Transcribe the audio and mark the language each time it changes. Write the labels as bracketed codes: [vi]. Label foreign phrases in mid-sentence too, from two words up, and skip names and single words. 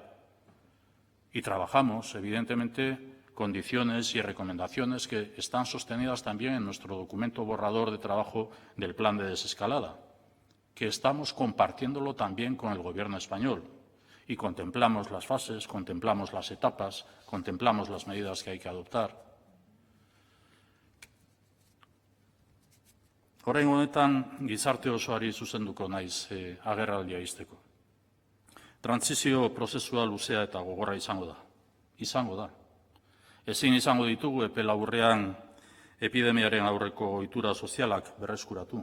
[es] Y trabajamos, evidentemente, condiciones y recomendaciones que están sostenidas también en nuestro documento borrador de trabajo del plan de desescalada, que estamos compartiéndolo también con el Gobierno español. Y contemplamos las fases, contemplamos las etapas, contemplamos las medidas que hay que adoptar. [eu] Orain honetan gizarte osoari zuzenduko naiz agerraldia izteko. Trantsizio prozesua luzea eta gogorra izango da. Izango da. Ezin izango ditugu epe laburrean epidemiaren aurreko ohitura sozialak berreskuratu.